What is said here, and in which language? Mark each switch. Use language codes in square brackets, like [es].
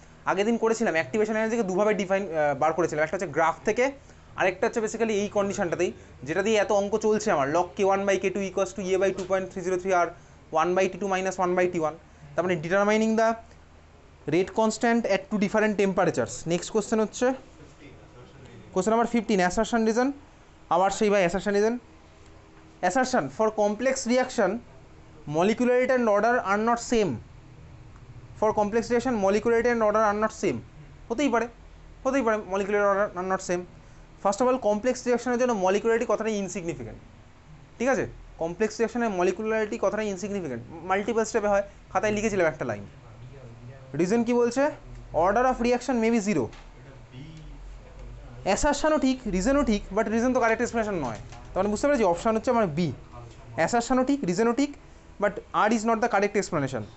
[bn] আগের দিন করেছিলাম অ্যাক্টিভেশন এনার্জিকে দুভাবে বার করেছিলাম, একটা হচ্ছে গ্রাফ থেকে, আরেকটা হচ্ছে বেসিক্যালি এই কন্ডিশনটাতেই, যেটা দিয়ে এত অঙ্ক চলছে আমার, lock K1/K2 equals to A/2.303 আর 1/T2 minus 1/T1। [en] তার মানে determining the rate constant at two different temperatures. [bn] Next question হচ্ছে কোশ্চেন নাম্বার 15, অ্যাসারশন রিজন। আবার সেই ভাই assertion reason. [en] Assertion for complex reaction molecularity and order are not same. For complex reaction molecularity and order are not same. [bn] হতেই পারে [en] molecular order are not same. [bn] First of all complex রিয়াকশনের জন্য মলিকুলারিটি কথাটা insignificant, ঠিক আছে। Complex রিয়াকশনের মলিকুলারিটি কথাটা insignificant, multiple স্টেপে হয়, খাতায় লিখেছিলাম একটা লাইন। রিজন কি বলছে? [en] Order of reaction may be 0। [bn] অ্যাসারশনও ঠিক, রিজনও ঠিক, বাট রিজন তো কারেক্ট এক্সপ্লেনেশন নয়। তাহলে বুঝতে পেরেছি অপশান হচ্ছে আমার বি, অ্যাসারশনও ঠিক, রিজনও ঠিক, [en] But R is not the correct explanation.